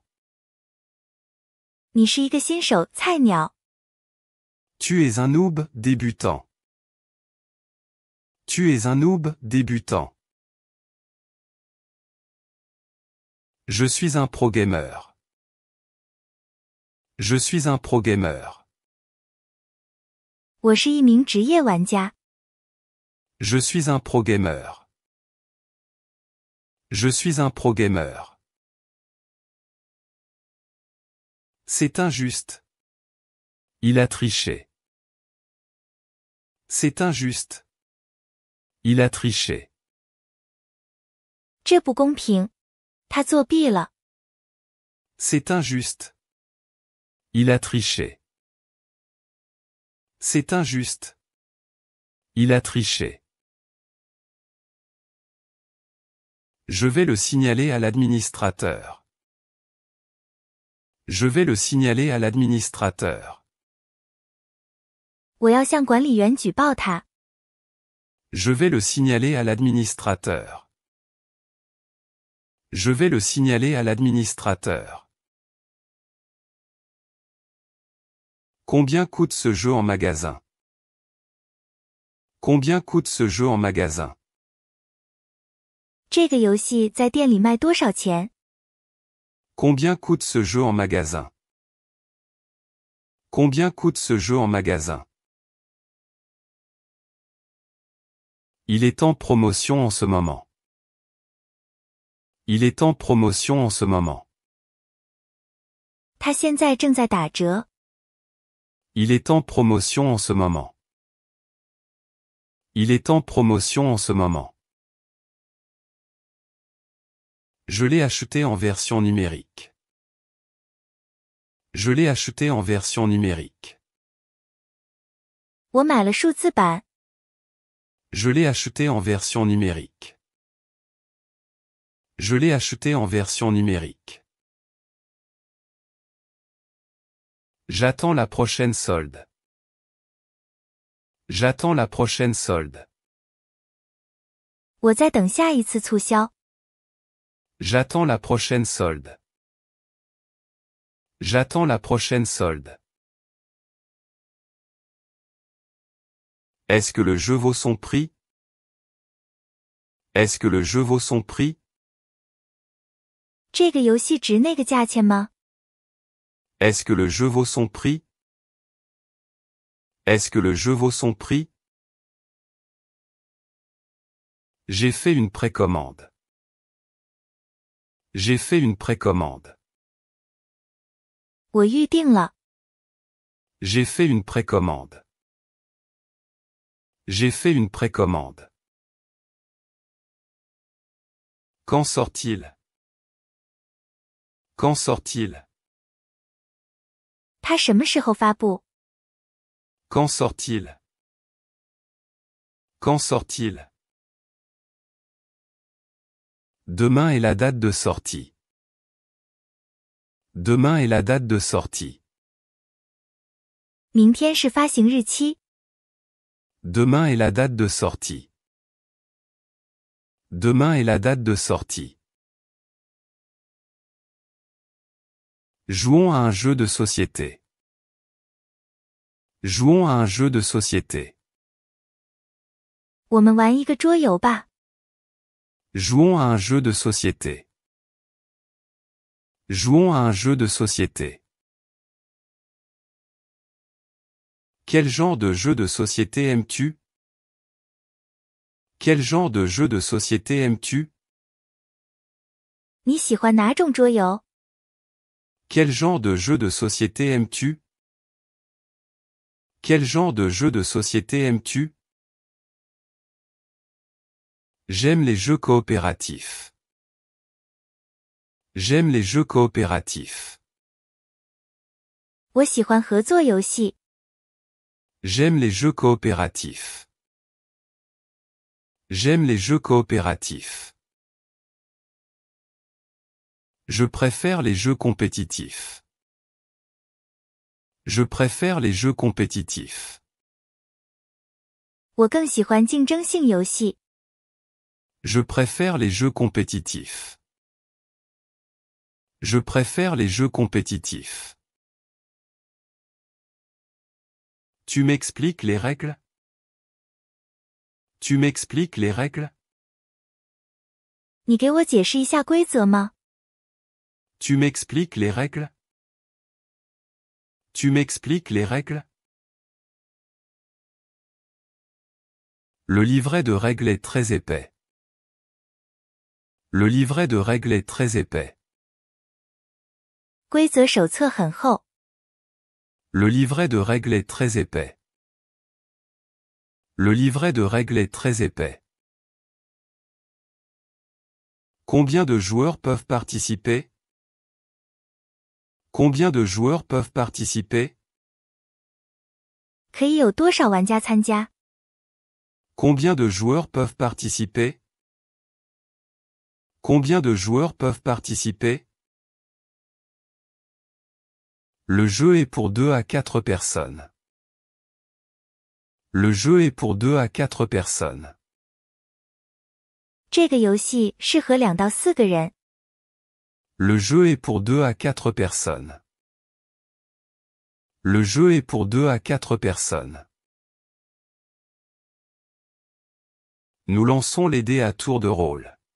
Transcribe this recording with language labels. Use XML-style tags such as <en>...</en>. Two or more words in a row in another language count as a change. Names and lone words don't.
<zh>你是一个新手菜鸟。</zh> <fr>Tu es un noob débutant. Tu es un noob débutant. Je suis un pro gamer. Je suis un pro gamer.</fr> <zh>我是一名职业玩家。</zh> <fr>Je suis un pro gamer. Je suis un pro gamer. C'est injuste. Il a triché. C'est injuste. Il a triché.</fr> <zh>这不公平，他作弊了。</zh> <fr>C'est injuste. Il a triché. C'est injuste. Il a triché. Je vais le signaler à l'administrateur. Je vais le signaler à l'administrateur.</fr> <zh>我要向管理员举报他。</zh> <fr>Je vais le signaler à l'administrateur. Je vais le signaler à l'administrateur. Combien coûte ce jeu en magasin? Combien coûte ce jeu en magasin?</fr> <zh>这个游戏在店里卖多少钱？</zh> <fr>Combien coûte ce jeu en magasin? Combien coûte ce jeu en magasin? Il est en promotion en ce moment. Il est en promotion en ce moment.</fr> <zh>他现在正在打折。</zh> <fr>Il est en promotion en ce moment. Il est en promotion en ce moment. Je l'ai acheté en version numérique. Je l'ai acheté en version numérique.</fr> <zh>我买了数字版。</zh> <fr>Je l'ai acheté en version numérique. Je l'ai acheté en version numérique. J'attends la prochaine solde. J'attends la prochaine solde.</fr> <zh>我在等下一次促销。</zh> <fr>J'attends la prochaine solde. J'attends la prochaine solde. Est-ce que le jeu vaut son prix? Est-ce que le jeu vaut son prix?</fr> <zh>这个游戏值那个价钱吗？</zh> <fr>Est-ce que le jeu vaut son prix? Est-ce que le jeu vaut son prix? J'ai fait une précommande. J'ai fait une précommande.</fr> <zh>我预定了。</zh> <fr>J'ai fait une précommande. J'ai fait une précommande. Quand sort-il? Quand sort-il?</fr> <zh>它什么时候发布？</zh> <fr>Quand sort-il? Quand sort-il? Demain est la date de sortie. Demain est la date de sortie.</fr> <zh>明天是发行日期。</zh> <fr>Demain est la date de sortie. Demain est la date de sortie. Jouons à un jeu de société. Jouons à un jeu de société.</fr> <zh>我们玩一个桌游吧。</zh> <fr>Jouons à un jeu de société. Jouons à un jeu de société. Quel genre de jeu de société aimes-tu? Quel genre de jeu de société aimes-tu?</fr> <zh>你喜欢哪种桌游？</zh> <fr>Quel genre de jeu de société aimes-tu? Quel genre de jeu de société aimes-tu? J'aime les jeux coopératifs. J'aime les jeux coopératifs.</fr> <zh>我喜欢合作游戏。</zh> <fr>J'aime les jeux coopératifs. J'aime les jeux coopératifs. Je préfère les jeux compétitifs. Je préfère les jeux compétitifs.</fr> <zh>我更喜欢竞争性游戏。</zh> <fr>Je préfère les jeux compétitifs. Je préfère les jeux compétitifs. Tu m'expliques les règles? Tu m'expliques les règles?</fr> <zh>你给我解释一下规则吗？</zh> <fr>Tu m'expliques les règles? Tu m'expliques les règles? Le livret de règles est très épais. Le livret de règles est très épais.</fr> <zh>规则手册很厚。</zh> <fr>Le livret de règles est très épais. Le livret de règles est très épais. Combien de joueurs peuvent participer? Combien de joueurs peuvent participer?</fr> <zh>可以有多少玩家参加？</zh> <fr>Combien de joueurs peuvent participer? Combien de joueurs peuvent participer? Le jeu est pour 2 à 4 personnes. Le jeu est pour 2 à 4 personnes.</fr> <zh>这个游戏适合2到4个人。</zh> <fr>Le jeu est pour 2 à 4 personnes. Le jeu est pour 2 à 4 personnes. Nous lançons les dés à tour de rôle.</fr>